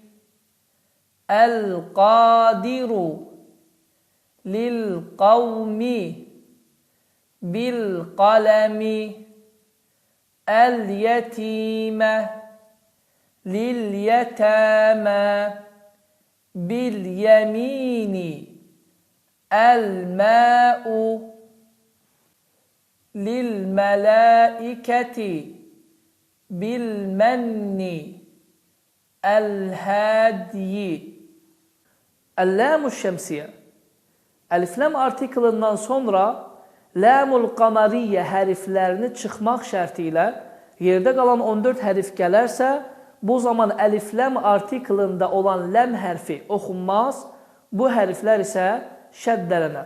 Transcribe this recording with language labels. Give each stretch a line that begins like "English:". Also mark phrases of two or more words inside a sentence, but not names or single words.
Arabic: القادر للقوم بالقلم اليتيم لليتامى باليمين الماء للملائكة بالمن الهادي. اللام الشمسية.
Azerbaijani: Elif-lam artiklından sonra
Arabic: اللام القمرية
Azerbaijani: hərflərini çıxmaq şərti ilə yerdə qalan 14 hərf gələrsə, bu zaman əlif-lam artiklında olan ləm hərfi oxunmaz, bu hərflər isə şəddələnər.